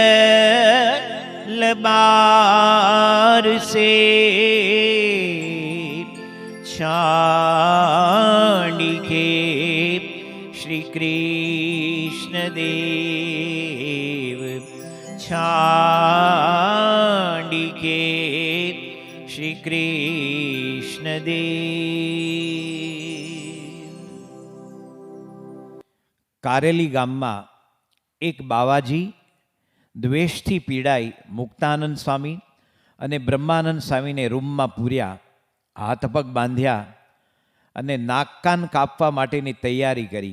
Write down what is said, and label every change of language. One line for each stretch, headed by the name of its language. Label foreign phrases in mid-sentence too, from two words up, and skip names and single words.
Hindi: लबार से छांडिके श्री कृष्ण देव, छांडिके श्री कृष्ण देव.
Gujarati: કારેલી ગામમાં એક બાવાજી દ્વેષથી પીડાઈ મુક્તાનંદ સ્વામી અને બ્રહ્માનંદ સ્વામીને રૂમમાં પૂર્યા, હાથ પગ બાંધ્યા અને નાક કાન કાપવા માટેની તૈયારી કરી.